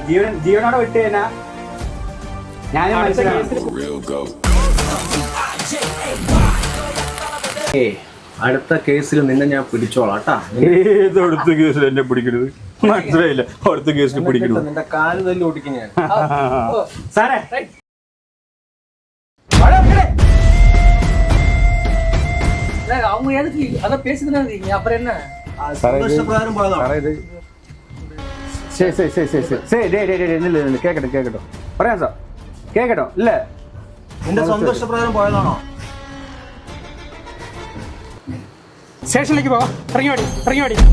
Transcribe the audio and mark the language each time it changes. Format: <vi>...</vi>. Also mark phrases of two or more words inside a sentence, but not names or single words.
<ml>ജീവനോടെ വിട്ട് കഴിഞ്ഞാ ഞാനും അടുത്ത കേസിൽ നിന്നെ ഞാൻ പിടിച്ചോളാം ട്ടാ. ഏത് അടുത്ത കേസിൽ എന്നെ പിടിക്കരുത് മനസ്സിലായില്ല. അടുത്ത കേസിൽ പിടിക്കരുത്. നിന്റെ കാല് തല്ലി ഓടിക്കും ഞാൻ. സാറേ</ml> <ta>அவங்க எதுக்கு அதான் பேசுதுன்னு அப்புறம் என்ன</ta> <ml>സന്തോഷപ്രകാരം പോയതാണ്. കേക്കട്ടോ പറയാം സാർ കേക്കട്ടോ ഇല്ല നിന്റെ സന്തോഷപ്രകാരം പോയതാണോ? സ്റ്റേഷനിലേക്ക് പോവാ. ഇറങ്ങിയോടി ഇറങ്ങിയോടി.</ml>